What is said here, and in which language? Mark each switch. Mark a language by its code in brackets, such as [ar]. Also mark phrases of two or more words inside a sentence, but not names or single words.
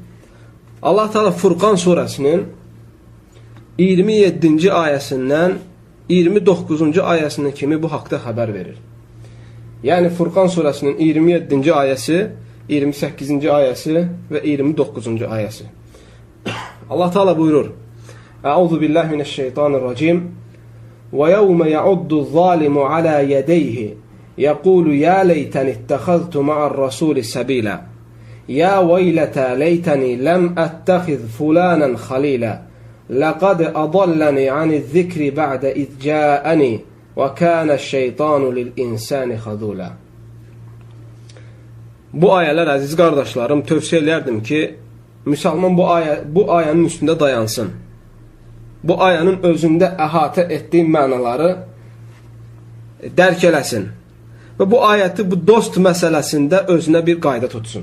[az] Allah Taala Furqan surəsinin 27-ci ayəsindən 29-cu ayəsinə kimi bu haqda xəbər verir. Yəni Furqan surəsinin 27-ci ayəsi, 28-ci ayəsi və 29-cu ayəsi. Allah Taala buyurur: [ar] أعوذ بالله من الشيطان الرجيم. و يوم يعض الظالم على يديه يقول يا ليتني اتخذت مع الرسول سبيلا. يا ويلتا ليتني لم أتخذ فلانا خليلا. لقد أضلني عن الذكر بعد إذ جاءني و كان الشيطان للإنسان خذولا. [az] Bu ayələr, əziz qardaşlarım, tövsiyə edərdim ki, müsəlman bu ayənin üstündə dayansın. Bu ayənin özündə əhatə etdiyi mənaları dərk eləsin. Və bu ayəti bu dost məsələsində özünə bir qayda tutsun.